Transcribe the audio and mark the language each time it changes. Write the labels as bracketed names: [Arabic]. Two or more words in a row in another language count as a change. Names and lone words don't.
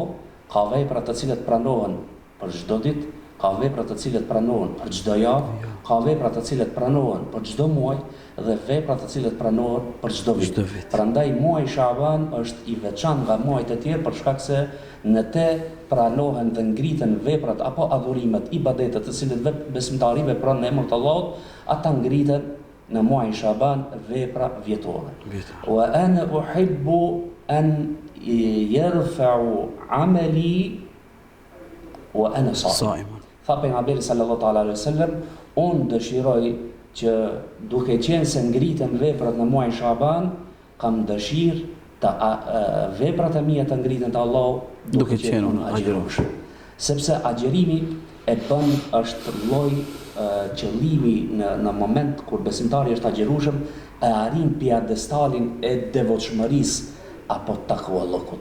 [Albanian] Ka vepra të cilat pranohen për çdo ditë, ka vepra të cilat pranohen për çdo javë, ka vepra të cilat pranohen për çdo muaj dhe vepra të cilat pranohen për çdo vit. Prandaj muaji Shaban është i veçantë nga muajt e tjerë për shkak se në te pranohen dhe ngriten veprat apo adhurimet, ibadetet të cilët besimtari vepron në emër të Allahut, ata ngriten në muajin Shaban vepra vjetore. [Arabic] وأنا أحب أن يرفع عملي وأنا صائم. [Albanian] Tha pejgamberi [Arabic] صلى الله تعالى عليه وسلم: [Albanian] "Unë dëshiroj që duke qenë se ngriten veprat në muajin Shaban, kam dëshirë të veprat e mia të ngriten te Allahu duke qenë unë agjërues." Sepse agjerimi e bën është lloj qëllimi në moment kur besimtari është agjerueshëm, e arrin piedestalin e devotshmërisë apo takvallokut.